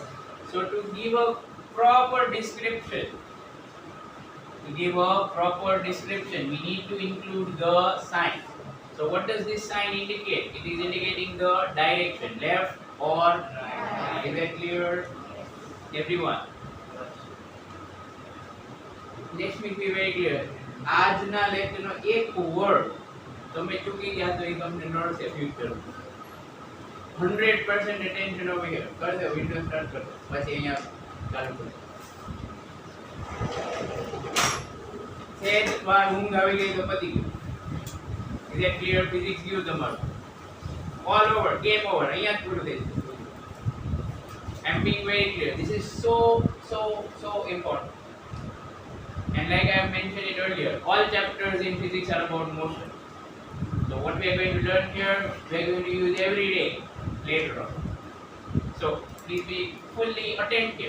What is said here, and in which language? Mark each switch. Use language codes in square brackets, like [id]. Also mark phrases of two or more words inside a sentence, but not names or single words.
[en] So to give a proper description, we need to include the sign. So what does this sign indicate? It is indicating the direction, left or right. Is that clear? Everyone. Next week be very clear. [gu] આજના લેક્ચરનો એક વર્ડ તમે ચૂકી ગયા તો એ તમને નડશે ફ્યુચર [en] 100% attention over here. [hi] कर दो विंडो स्टार्ट कर दो बस [gu] અહીંયા ચાલુ કરો સેજ વાર ઊંઘ આવી ગઈ તો પતી ગયું. [en] Is that clear? Physics [gu] ગયું તમારું [en] all over, game over. [gu] અહીંયા જ પૂરું થઈ જશે. [en] I'm being very clear. This is so important. And like I have mentioned it earlier, all chapters in physics are about motion. So what we are going to learn here, we are going to use every day later on. So please be fully attentive.